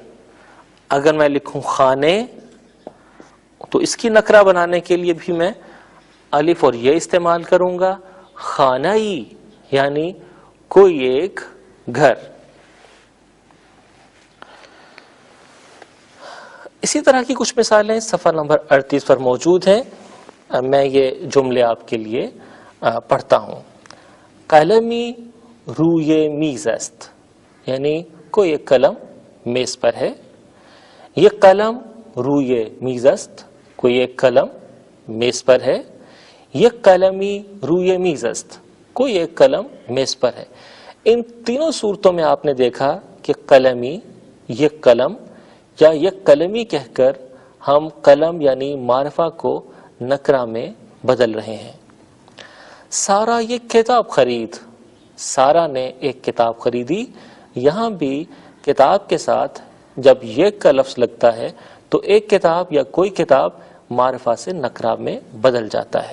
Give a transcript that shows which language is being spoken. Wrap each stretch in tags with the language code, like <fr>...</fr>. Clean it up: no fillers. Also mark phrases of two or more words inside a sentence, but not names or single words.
<ur>اگر میں لکھوں خانے تو اس کی نکرہ بنانے کے لیے بھی میں الف اور یہ استعمال کروں گا، خانائی یعنی کوئی ایک گھر۔ اسی طرح کی کچھ مثالیں صفحہ نمبر 38 پر موجود ہیں، میں یہ جملے آپ کے لیے پڑھتا ہوں۔</ur> <fa>قلمی روی میز است،</fa> <ur>یعنی کوئی ایک قلم میز پر ہے۔</ur> <fa>یہ قلم روی میز است،</fa> <ur>کوئی ایک قلم میز پر ہے.</ur> <fa>یک قلمی روی میز است,</fa> <ur>کوئی ایک قلم میز پر ہے. ان تینوں صورتوں میں آپ نے دیکھا کہ قلمی,</ur> <fa>یک قلم</fa> <ur>یا</ur> <fa>یک قلمی</fa> <ur>کہہ کر ہم قلم یعنی معرفہ کو نکرہ میں بدل رہے ہیں.</ur> <fa>سارا یہ کتاب خرید,</fa> <ur>سارا نے ایک کتاب خریدی. یہاں بھی کتاب کے ساتھ جب یہ کا لفظ لگتا ہے تو ایک کتاب یا کوئی کتاب معرفہ سے نکرہ میں بدل جاتا ہے.</ur>